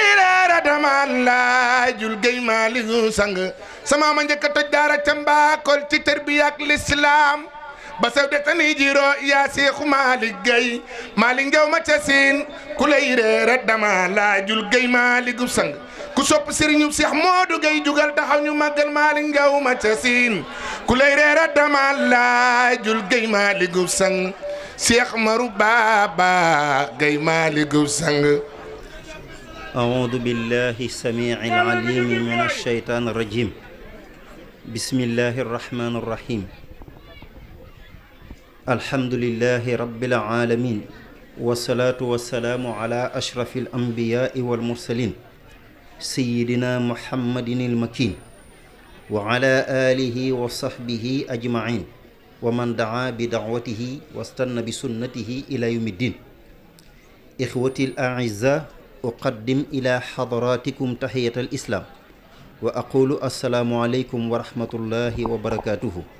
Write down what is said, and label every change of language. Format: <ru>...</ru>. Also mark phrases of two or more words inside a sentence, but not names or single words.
<wo>reera damaan laajul Gueye Malick sang sama ma njëkk a toj daara ca Mbakol ci tarbiya ak lislaam ba sew de seni jiro yaa Seexu Malick Gueye Malick Njaw ma ca siin ku lay reera damaan laajul Gueye Malick sang ku sopp Serigne Cheikh Modou Gueye jugal taxaw ñu màggal Malick Njaw ma ca siin ku lay reera dama laajul Gueye Malick sang Cheikh Marouba Gueye Malick sang</wo> <ar>أعوذ بالله السميع العليم من الشيطان الرجيم بسم الله الرحمن الرحيم الحمد لله رب العالمين والصلاة والسلام على أشرف الأنبياء والمرسلين سيدنا محمد المكين وعلى آله وصحبه أجمعين ومن دعا بدعوته واستنى بسنته إلى يوم الدين إخوتي الأعزاء أقدم إلى حضراتكم تحية الإسلام وأقول السلام عليكم ورحمة الله وبركاته</ar>